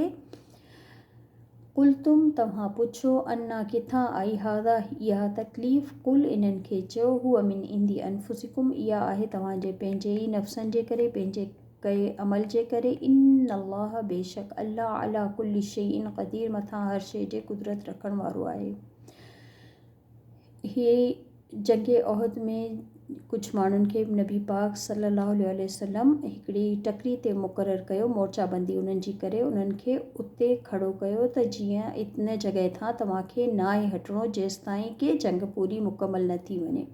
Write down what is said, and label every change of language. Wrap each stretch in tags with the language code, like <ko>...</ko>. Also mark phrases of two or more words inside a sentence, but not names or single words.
<sd>क़ुल्तुम तव्हां पुछो, अन्ना किथां आई हाज़ा इहा तकलीफ़। कुल इन्हनि खे चयो,</sd> <ar>هو من عند أنفسكم,</ar> <sd>इहा आहे तव्हांजे पंहिंजे ई नफ़्सनि जे करे, पंहिंजे कए अमल जे करे। इन्नल्लाह बेशक</sd> <ar>الله على كل شيء قدير,</ar> <sd>मथां हर शइ जे कुदरत रखण वारो आहे। इहे जंगे उहद में कुझु माण्हुनि खे नबी पाक</sd> <ar>صلى الله عليه وسلم</ar> <sd>हिकिड़ी टकरी ते मुक़ररु कयो, मोर्चाबंदी उन्हनि जी करे उन्हनि खे उते खड़ो कयो त जीअं इन जॻह तां तव्हांखे नाहे हटिणो जेसिताईं कि जंग पूरी मुकमल न थी वञे।</sd>